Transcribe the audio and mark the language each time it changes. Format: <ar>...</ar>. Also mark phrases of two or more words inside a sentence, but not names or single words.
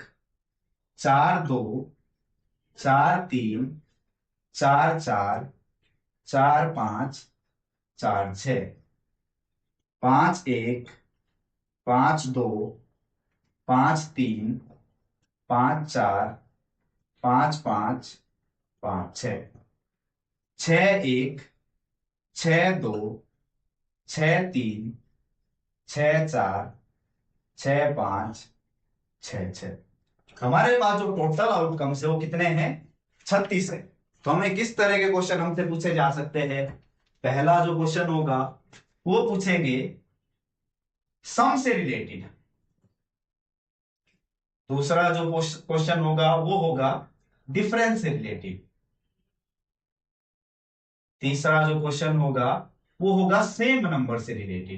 <hi>चार दो, चार तीन, चार चार, चार पांच, चार छ, पांच एक, पांच दो, पांच तीन, पांच चार, पांच पांच, पांच छ, छ एक, छ दो, छ तीन, छ चार, छ पांच, छ छ। हमारे पास जो</hi> <en>total outcomes</en> <hi>है वो कितने हैं, 36 है। तो हमें किस तरह के क्वेश्चन हमसे पूछे जा सकते हैं, पहला जो क्वेश्चन होगा वो पूछेंगे सम से रिलेटेड, दूसरा जो क्वेश्चन होगा वो होगा डिफरेंस से रिलेटेड, तीसरा जो क्वेश्चन होगा वो होगा</hi> <en>same number</en> <hi>से रिलेटेड।</hi>